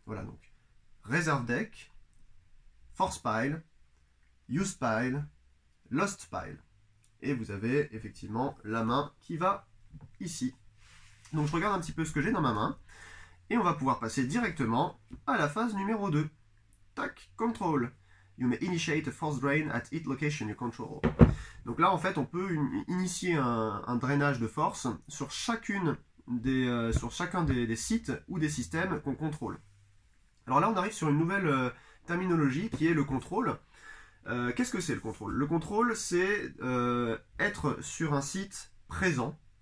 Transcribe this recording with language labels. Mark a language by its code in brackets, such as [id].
[fr] Voilà, donc reserve deck, force pile, used pile, lost pile. Et vous avez effectivement la main qui va ici. Donc je regarde un petit peu ce que j'ai dans ma main. Et on va pouvoir passer directement à la phase numéro 2. Tac, control. [en] You may initiate a force drain at each location you control. [fr] Donc là, en fait, on peut initier un drainage de force sur chacun des sites ou des systèmes qu'on contrôle. Alors là, on arrive sur une nouvelle terminologie qui est le contrôle. Qu'est-ce que c'est le contrôle? Le contrôle, c'est être sur un site présent.